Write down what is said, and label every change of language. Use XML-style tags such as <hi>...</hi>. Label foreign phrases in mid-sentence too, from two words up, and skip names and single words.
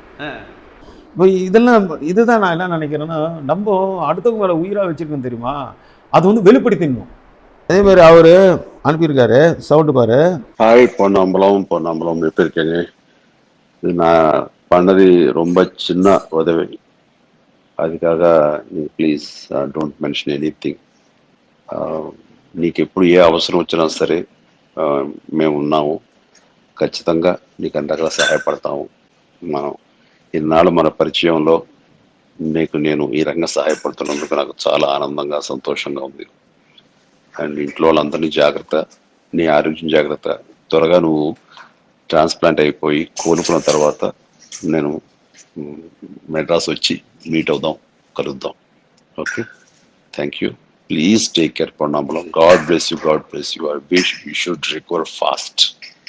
<ta>இப்போ இதுதான் நான் என்ன நினைக்கிறேன்னா, நம்ம அடுத்தவங்க மேலே உயிராக வச்சுருக்கோம் தெரியுமா, அது வந்து வெளிப்படுத்திடணும். அதே மாதிரி அவர் அனுப்பியிருக்காரு. சவுண்டு பாரு. ஹாய் பொன்னம்பலம், பொன்னம்பலம் எப்படி இருக்கீங்க? இது நான் பண்ணது ரொம்ப சின்ன உதவி. அதுக்காக நீங்கள்</ta> <en>please don't mention anything.</en> <te>నీకు ఎప్పుడు ఏ అవసరం వచ్చినా సరే మేము ఉన్నాము. ఖచ్చితంగా నీకు అంతగా సహాయపడతాము. మనం ఇన్నాళ్ళు మన పరిచయంలో నీకు నేను ఈ రంగం సహాయపడుతున్నందుకు నాకు చాలా ఆనందంగా సంతోషంగా ఉంది. అండ్ ఇంట్లో వాళ్ళందరినీ జాగ్రత్త, నీ ఆరోగ్యం జాగ్రత్త. త్వరగా నువ్వు ట్రాన్స్ప్లాంట్ అయిపోయి కోలుకున్న తర్వాత నేను మెడ్రాస్ వచ్చి మీట్ అవుదాం, కలుద్దాం.</te> <en>okay, thank you. please take care పొన్నambలం. God bless you, God bless you. I wish you should recover fast.</en>